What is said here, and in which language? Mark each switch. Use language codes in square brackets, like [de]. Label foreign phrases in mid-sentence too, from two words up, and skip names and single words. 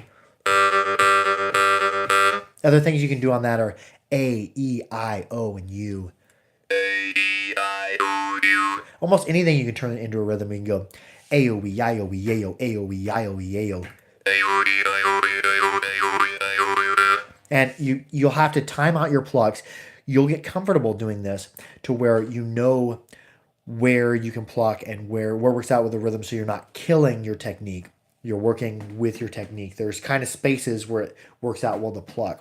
[en] Other things you can do on that are A, E, I, O, and U. A, E, I, O, U. Almost anything you can turn it into a rhythm. You can go A, O, E, I, O, E, A, O, A, O, E, I, O, E, A, O. And you'll have to time out your plucks. You'll get comfortable doing this to where you know where you can pluck and where works out with the rhythm, so you're not killing your technique. You're working with your technique. There's kind of spaces where it works out well to pluck.